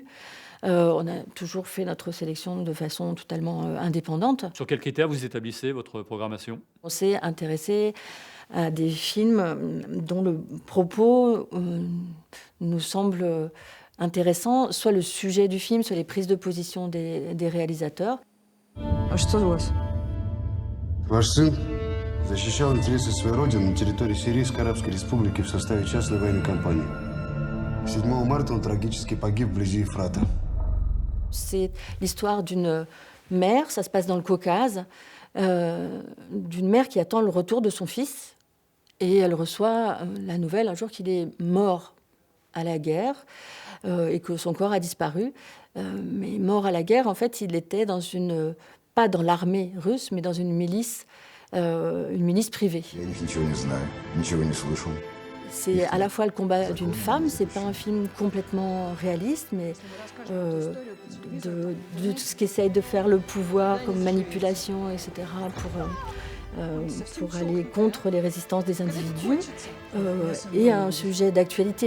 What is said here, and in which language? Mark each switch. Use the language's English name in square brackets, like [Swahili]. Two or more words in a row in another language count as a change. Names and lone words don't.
[French] On a toujours fait notre sélection de façon totalement indépendante. Sur quels critères vous établissez votre programmation? On s'est intéressé à des films dont le propos nous semble intéressant, soit le sujet du film, soit les prises de position des réalisateurs. [Russian] Что у вас? Ваш сын защищал интересы своей родины на территории Сирийской Арабской Республики в составе частной военной компании. 7 марта он трагически погиб вблизи Ефрата. [French] C'est l'histoire d'une mère, ça se passe dans le Caucase, d'une mère qui attend le retour de son fils et elle reçoit la nouvelle un jour qu'il est mort à la guerre et que son corps a disparu. Mais mort à la guerre, en fait, il était pas dans l'armée russe, mais dans une milice privée. [Russian] Я ничего не знаю, ничего не слышал. [French] C'est à la fois le combat d'une femme, c'est pas un film complètement réaliste, mais de tout ce qu'essaye de faire le pouvoir comme manipulation, etc., pour aller contre les résistances des individus, et un sujet d'actualité.